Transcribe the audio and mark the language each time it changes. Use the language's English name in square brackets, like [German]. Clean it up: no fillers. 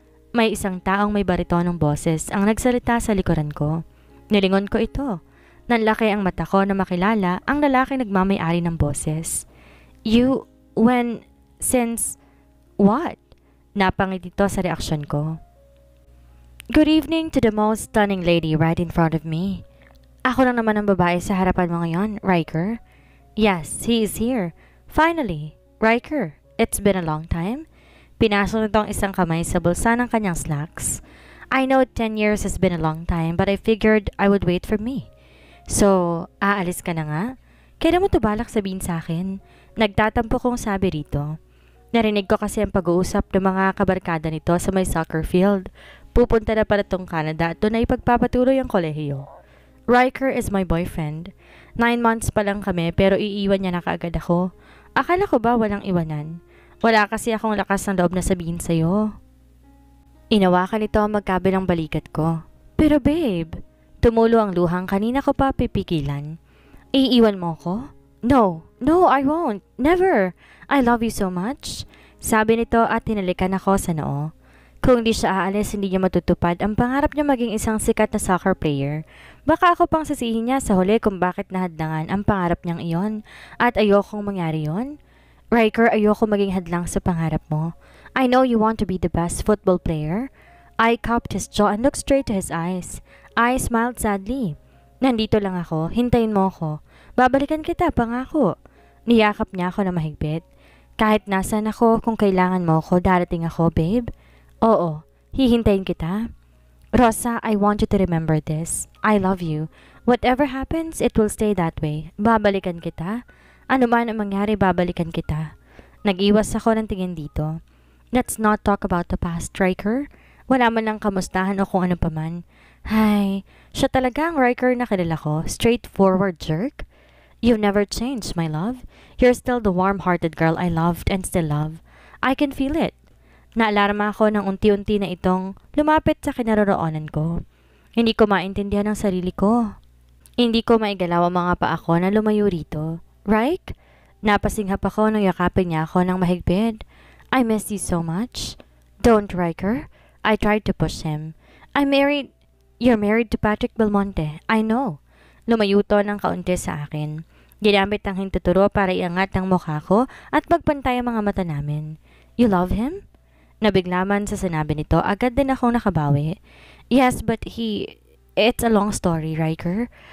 [Filipino] May isang taong may baritonong boses ang nagsalita sa likuran ko. Nilingon ko ito. Nanlaki ang mata ko na makilala ang lalaking nagmamay-ari ng boses. [English] You, since, what? [Filipino] Napangiti ito sa reaksyon ko. [English] Good evening to the most stunning lady right in front of me. [Filipino] Ako lang naman ang babae sa harapan mo ngayon, Riker. [English] Yes, he is here. Finally, Riker, it's been a long time. Pinasok nito ang isang kamay sa bulsa ng kanyang slacks. I know 10 years has been a long time, but I figured I would wait for me. [Filipino] So, aalis ka na nga? Kailan mo ito balak sabihin sa akin? Nagtatampo kong sabi rito. Narinig ko kasi ang pag-uusap ng mga kabarkada nito sa may soccer field. Pupunta na pala tong Canada at doon ay pagpapatuloy ang kolehiyo. [English] Riker is my boyfriend. [Filipino] 9 months pa lang kami pero iiwan niya na kaagad ako. Akala ko ba walang iwanan? Wala kasi akong lakas ng loob na sabihin sa'yo. Inawakan nito ang magkabilang balikat ko. Pero babe, tumulo ang luhang kanina ko pa pipigilan. Iiwan mo ko? [English] No, I won't. Never. I love you so much. [Filipino] Sabi nito at tinalikan ako sa noo. Kung di siya aalis, hindi niya matutupad ang pangarap niya maging isang sikat na soccer player. Baka ako pang sisihin niya sa huli kung bakit nahadlangan ang pangarap niyang iyon. At ayokong mangyari yon. Riker, ayoko maging hadlang sa pangarap mo. [English] I know you want to be the best football player. I cupped his jaw and looked straight to his eyes. I smiled sadly. [Filipino] Nandito lang ako, hintayin mo ako. Babalikan kita, pangako. Niyakap niya ako na mahigpit. Kahit nasan ako, kung kailangan mo ako, darating ako, babe. Oo, hihintayin kita. [English] Rosa, I want you to remember this. I love you. Whatever happens, it will stay that way. [Filipino] Babalikan kita. Ano man ang mangyari, babalikan kita. Nag-iwas ako ng tingin dito. [English] Let's not talk about the past, Riker. [Filipino] Wala man lang kamustahan o kung ano paman. Hay, siya talaga ang Riker na kilala ko. [English] Straightforward jerk. You've never changed, my love. You're still the warm-hearted girl I loved and still love. I can feel it. [Filipino] Naalarma ako ng unti-unti na itong lumapit sa kinaroroonan ko. Hindi ko maintindihan ang sarili ko. Hindi ko maigalaw ang mga paa ko na lumayo rito. Right? Napasinghap ako nang yakapin niya ako ng mahigpit. [English] I miss you so much. Don't, Riker. I tried to push him. You're married to Patrick Belmonte. I know. [Filipino] Lumayo to ng kaunti sa akin. Ginamit ang hintuturo para iangat ang mukha ko at magpantay ang mga mata namin. [English] You love him? [Filipino] Nabiglaman sa sinabi nito, agad din akong nakabawi. [English] Yes, but it's a long story, Riker.